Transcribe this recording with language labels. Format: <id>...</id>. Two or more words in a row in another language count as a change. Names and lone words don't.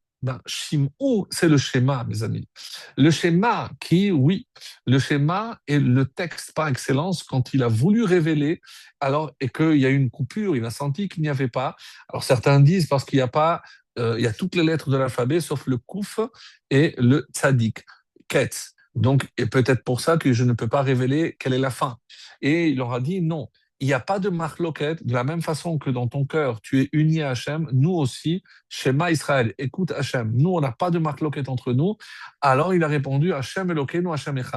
<fr>Ben, Shimon, c'est le schéma, mes amis. Le schéma qui, oui, le schéma est le texte par excellence quand il a voulu révéler, alors, et qu'il y a eu une coupure, il a senti qu'il n'y avait pas. Alors, certains disent parce qu'il n'y a pas, il y a toutes les lettres de l'alphabet sauf le kouf et le tzadik, ketz. Donc, et peut-être pour ça que je ne peux pas révéler quelle est la fin. Et il leur a dit non. il n'y a pas de marloquette, de la même façon que dans ton cœur, tu es uni à Hachem, nous aussi,</fr> <he>שמע ישראל,</he> <fr>écoute Hachem, nous, on n'a pas de marloquette entre nous. Alors il a répondu,</fr> <he>ה' אלוקינו ה' אחד.</he>